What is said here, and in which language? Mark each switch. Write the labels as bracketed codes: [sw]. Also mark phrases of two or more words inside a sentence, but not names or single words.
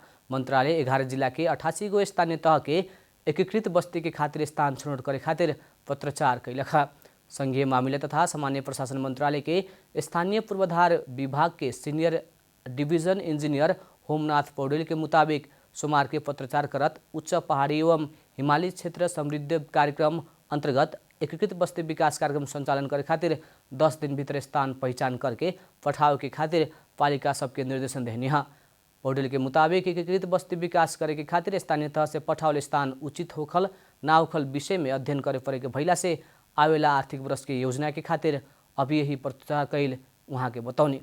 [bho] मंत्रालय 11 जिला के 88 गो स्थानीय तह के एकीकृत बस्ती के खातिर स्थान छनौट करे खातिर पत्राचार कैलख। संघीय मामले तथा सामान्य प्रशासन मंत्रालय के स्थानीय पूर्वाधार विभाग के [en] senior division engineer [bho] होमनाथ पौडेल के मुताबिक सोमवार के पत्राचार करत उच्च पहाड़ी एवं हिमाली क्षेत्र समृद्धि कार्यक्रम अंतर्गत एकीकृत बस्ती विकास कार्यक्रम संचालन करे खातिर 10 दिन भीतर स्थान पहचान करके पठाव के खातिर पालिका सबके निर्देशन देहनी है। पौडेल के मुताबिक एकीकृत बस्ती विकास करे के खातिर स्थानीय तह से पठावल स्थान उचित होखल ना होखल विषय में अध्ययन करे पड़े के भइला से आवेला आर्थिक वर्ष के योजना के खातिर अभी यही पत्राचार कैल वहाँ के बतौनी।